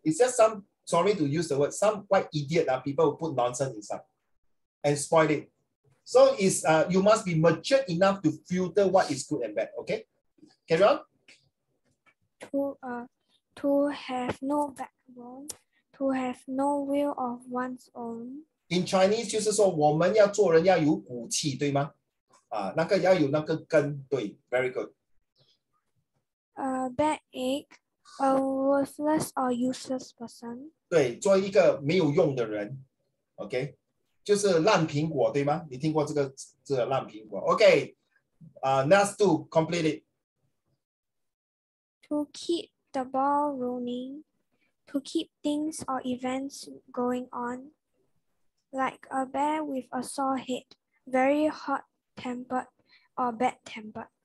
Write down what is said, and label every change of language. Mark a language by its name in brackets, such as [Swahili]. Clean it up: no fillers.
[English] It's just some, sorry to use the word, some white idiot people who put nonsense inside and spoil it. So it's you must be mature enough to filter what is good and bad. Okay, carry on. To have no backbone, to have no will of one's own. In Chinese [Chinese] 就是说我们要做人要有骨气，对吗？那个要有那个根，对 ， [English] very good. Bad egg, a worthless or useless person. [Chinese] 对，做一个没有用的人 ，OK， 就是烂苹果，对吗？你听过这个烂苹果 ？OK， [English] next to complete it. To keep the ball rolling, to keep things or events going on, like a bear with a sore head, very hot-tempered or bad-tempered.